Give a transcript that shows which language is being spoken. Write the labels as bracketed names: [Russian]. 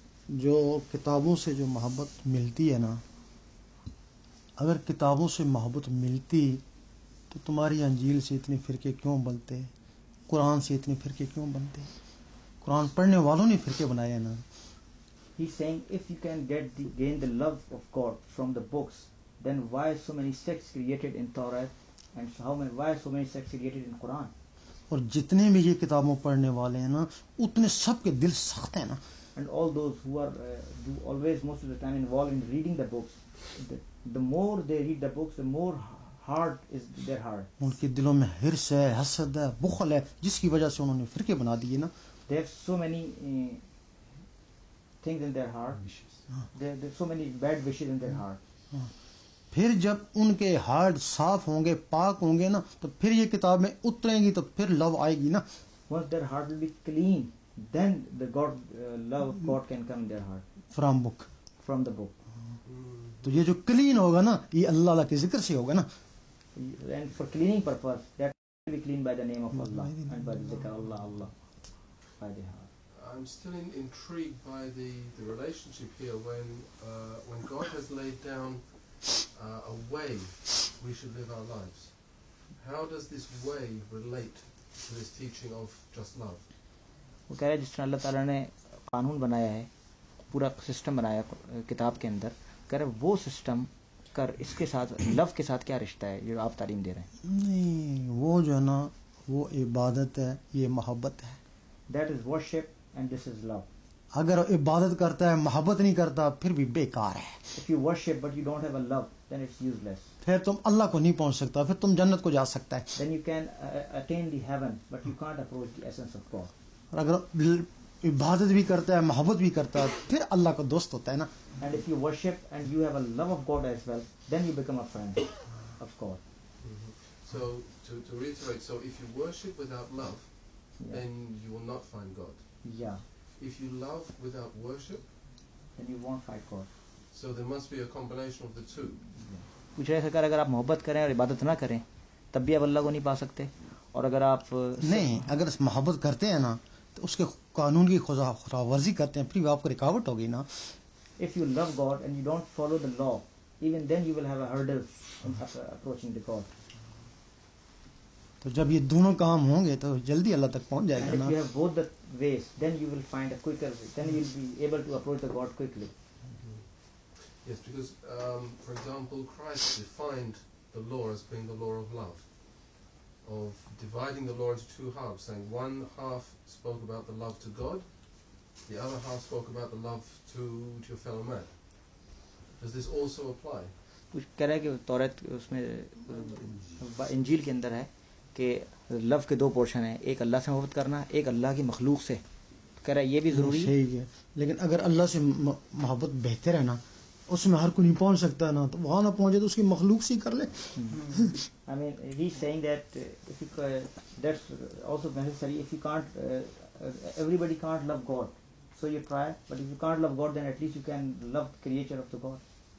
[Hindi] जो किताबों से जो मोहब्बत मिलती है ना, अगर किताबों से मोहब्बत मिलती तो तुम्हारी अंजील से इतने फिरके क्यों बनते, कुरान से इतने फिरके क्यों बनते? कुरान पढ़ने वालों ने फिरके बनाए हैं ना. [English] He's saying if you can gain the love of God from the books, then why so many sects created in Torah and why so many sects created in Quran? [Hindi] और जितने भी ये किताबों पढ़ने वाले हैं ना, उतने सबके दिल सख्त हैं ना. [English] And all those who are always most of the time involved in reading the books, the more they read the books, the more hard is their heart. [Hindi] उनके दिलों में हिर्स है, हसद है, बुखल है, जिसकी वजह से उन्होंने फिरके बना दिए ना. [English] They have so many things in their heart. There are so many bad wishes in their heart. [Hindi] फिर जब उनके हार्ट साफ होंगे, पाक होंगे ना, तो फिर ये किताब में उतरेंगी, तो फिर लव आएगी ना. [English] Once their heart will be clean, then the love of God can come in their heart. From the book. [Hindi] तो ये जो क्लीन होगा ना, ये अल्लाह के जिक्र से होगा ना. [English] And for cleaning purpose, that will be cleaned by the name of Allah and by the zikr Allah by the heart. I'm still intrigued by the relationship here when God has laid down a way we should live our lives. How does this way relate to this teaching of just love? [Hindi] वो कह रहे हैं जिस तरह अल्लाह ताला ने कानून बनाया है, पूरा सिस्टम बनाया किताब के अंदर, कह रहे वो सिस्टम कर इसके साथ लव के साथ क्या रिश्ता है जो आप तालीम दे रहे हैं? नहीं, वो जो है ना, वो इबादत है, ये मोहब्बत है. [English] That is worship and this is love. [Hindi] अगर इबादत करता है मोहब्बत नहीं करता फिर भी बेकार है. [English] If you worship but you don't have a love, then it's useless. [Hindi] फिर तुम अल्लाह को नहीं पहुंच सकता, फिर तुम जन्नत को जा सकता है. [English] Then you can attain the heaven, but you can't approach the essence of God. [Hindi] और अगर इबादत भी करता है मोहब्बत भी करता है फिर अल्लाह का दोस्त होता है ना. [English] And if you worship and you have a love of God as well, then you become a friend of God. So to reiterate, so if you worship without love, Yeah. then you will not find God. Yeah. If you love without worship, Then you won't find God. so there must be a combination of the two. [Hindi] पूछ रहे सरकार, अगर आप मोहब्बत करें और इबादत ना करें तब भी आप अल्लाह को नहीं पा सकते, और अगर आप नहीं, अगर मोहब्बत करते हैं ना तो उसके कानून की खुरावर्जी करते हैं, फिर आपको रुकावट होगी ना. [English] if you love God and you don't follow the law, even then you will have a hurdle in approaching the God. [Hindi] तो जब ये दोनों काम होंगे तो जल्दी अल्लाह तक पहुंच जाएगा [English] And if [Hindi] ना. [English] you have both the ways, then you will find a quicker way. Then you will be able to approach the God quickly. Yes, because, for example, Christ defined the law as being the law of love, of dividing the law into two halves, saying one half spoke about the love to God, the other half spoke about the love to your fellow man. Does this also apply? [Hindi] कुछ कह रहा है कि तौरात उसमें इंजील के अंदर है कि लव के दो पोर्शन है, एक अल्लाह से मोहब्बत करना, एक अल्लाह की मखलूक से. कह रहा है ये भी जरूरी है. सही है, लेकिन अगर अल्लाह से मोहब्बत बेहतर है ना, उसमें हर कोई नहीं पहुंच सकता ना, तो वहां ना पहुंचे तो उसकी मखलूक से ही कर ले. [English] I mean, he's saying that if you that's also necessary. If you can't, everybody can't love God, so you try. But if you can't love God, then at least you can love the creator of the God.